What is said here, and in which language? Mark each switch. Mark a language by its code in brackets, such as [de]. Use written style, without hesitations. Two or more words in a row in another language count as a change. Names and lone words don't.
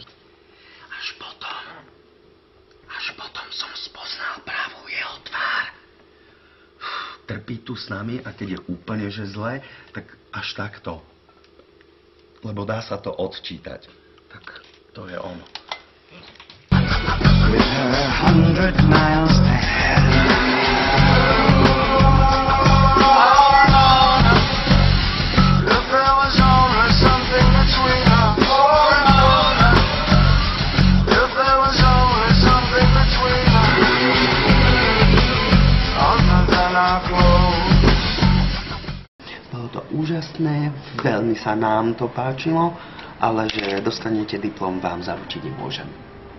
[sk] Až potom som spoznal pravú jeho tvár. Trpí tu s nami a keď je úplne že zle, tak až takto. Lebo dá sa to odčítať. Tak to je ono. [en] With her 100 miles ahead. If there was only something between us. If there was only something between us. Other than our clothes. [sk] Bolo to úžasné, veľmi sa nám to páčilo, ale že dostanete diplom vám zaručiť nemôžem.